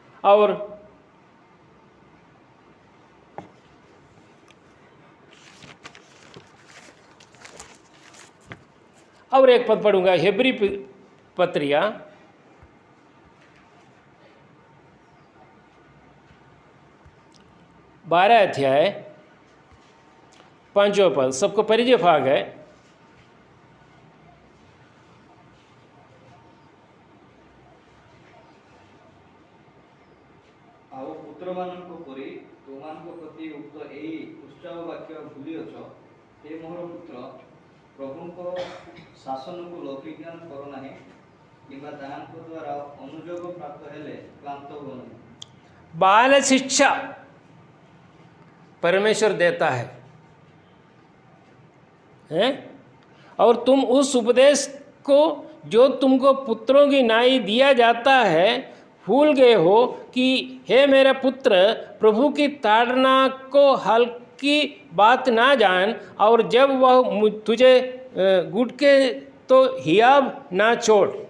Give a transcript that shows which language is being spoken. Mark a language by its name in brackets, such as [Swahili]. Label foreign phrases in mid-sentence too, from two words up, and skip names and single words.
[Hindi] और एक पद पढ़ूंगा, हेब्री पत्रिया 12 अध्याय 5वां पद, सबको परिचय भाग है। आओ पुत्र [Odia] ପୁତ୍ରମାନଙ୍କ ପରି ତୁମମାନଙ୍କ ପ୍ରତି ଉକ୍ତ ଏହି ଉତ୍ସାହ ବାକ୍ୟ ଭୁଲିଅଛ। ହେ ମୋର ପୁତ୍ର, ପ୍ରଭୁଙ୍କ ଶାସନକୁ ଲଘୁଜ୍ଞାନ କର ନାହିଁ, କିମ୍ବା ତାହାଙ୍କ ଦ୍ୱାରା ଅନୁଯୋଗ ପ୍ରାପ୍ତ ହେଲେ କ୍ଳାନ୍ତ ହୁଅ ନାହିଁ। [Hindi] बाल शिक्षा परमेश्वर देता है? और तुम उस उपदेश को जो तुमको पुत्रों की नाई दिया जाता है भूल गए हो कि हे मेरे पुत्र, प्रभु की ताड़ना को हल्की बात ना जान, और जब वह तुझे गुटके तो हियाब ना छोड़।